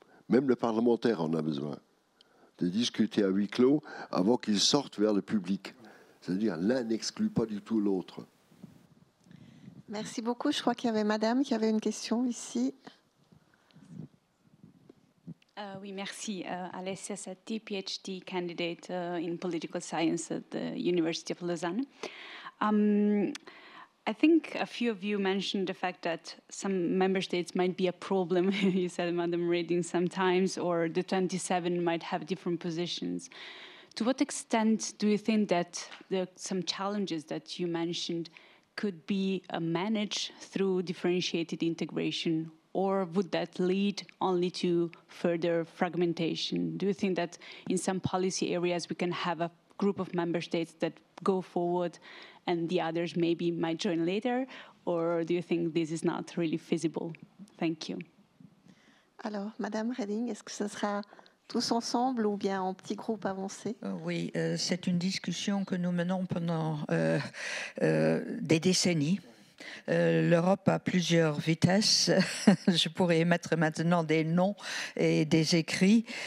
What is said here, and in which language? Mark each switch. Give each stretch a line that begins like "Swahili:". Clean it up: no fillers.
French: Même le parlementaire en a besoin, de discuter à huis clos avant qu'il sorte vers le public. C'est-à-dire, l'un n'exclut pas du tout l'autre. Merci beaucoup. Je crois qu'il y avait madame qui avait une question ici. Oui, merci.
English: Alessia Setti, PhD candidate in political science at the University of Lausanne. I think a few of you mentioned the fact that some member states might be a problem, you said, Madam Reding, sometimes, or the 27 might have different positions. To what extent do you think that some challenges that you mentioned could be managed through differentiated integration, or would that lead only to further fragmentation? Do you think that in some policy areas we can have a group of member states that go forward and the others maybe might join later, or do you think this is not really feasible? Thank you.
French: Alors, Madame Reding, est-ce que ce sera tous ensemble ou bien en petits groupes avancés? Oui, c'est une discussion que nous menons pendant des décennies. L'Europe a plusieurs vitesses. Je pourrais mettre maintenant des noms et des écrits.